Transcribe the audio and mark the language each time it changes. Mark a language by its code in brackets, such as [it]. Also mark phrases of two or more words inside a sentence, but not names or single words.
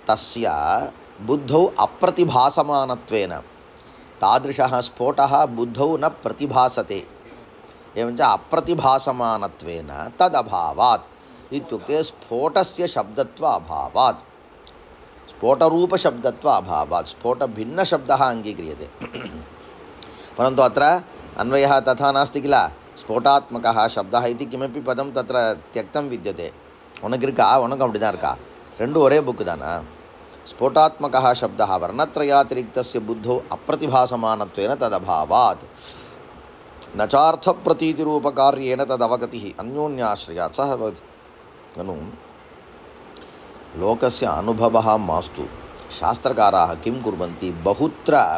[sa] तस्य बुद्धौ अप्रतिभासमानत्वेन तादृशः स्फोटः बुद्धौ न प्रतिभासते एवञ्च अप्रतिभासमानत्वेन तदभावात् इत्युक्ते स्फोटस्य शब्दत्व अभावात् स्फोटरूपशब्दत्व अभावात् स्फोटभिन्नशब्दः अङ्गीक्रियते परन्तु अत्र अन्वयः तथा नास्ति किल स्फोटात्मकः शब्दः इति किमपि पदं तत्र त्यक्तं विद्यते [ta] உனக்கு இருக்கா உனக்கு அப்படி தான் இருக்கா ரெண்டும் ஒரே புக்கு தானா [sa] स्फोटात्मकः शब्दः वर्णत्रयातिरिक्तस्य बुद्धौ अप्रतिभासमानत्वेन तदभावात् न चार्थप्रतीतिरूपकार्येण तदवगतिः अन्योन्याश्रयात् सह भवति ननु लोकस्य अनुभवः मास्तु शास्त्रकाराः किं कुर्वन्ति बहुत्र